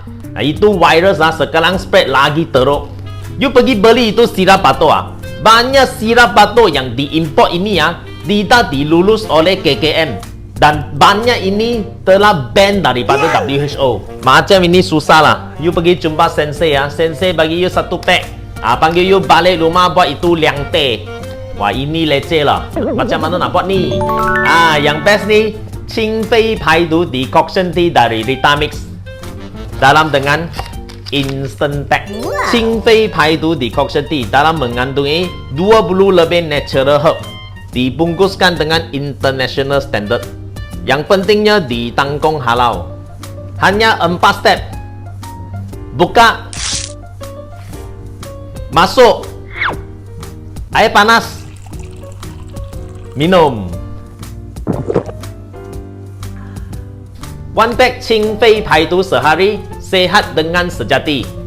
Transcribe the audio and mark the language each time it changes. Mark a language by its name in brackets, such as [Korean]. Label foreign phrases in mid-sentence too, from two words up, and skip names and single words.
[Malay] Itu virus sekarang spread lagi teruk. You pergi beli itu sirap batuk banyak sirap batuk yang diimport ini tidak dilulus oleh KKM, dan banyak ini telah ban daripada WHO. Macam ini susah lah. You pergi jumpa sensei sensei bagi you satu pack, panggil you balik rumah buat itu 2 teh. Wah, ini leceh lah. Macam mana nak buat ni? Yang best ni [Chinese] 清肺排毒 [English] decoction tea [Malay] dari Vitamix dalam dengan [English] Instant Tech. [Chinese] 清肺排毒 [English] decoction tea [Malay] dalam mengandungi 20 lebih [English] natural herb, [Malay] dibungkuskan dengan [English] international standard. [Malay] Yang pentingnya ditanggung halal. Hanya 4 step. Buka, masuk, air panas, minum. [English] One pack [Chinese] 清肺排毒 [Malay] sehari, sehat dengan sejati.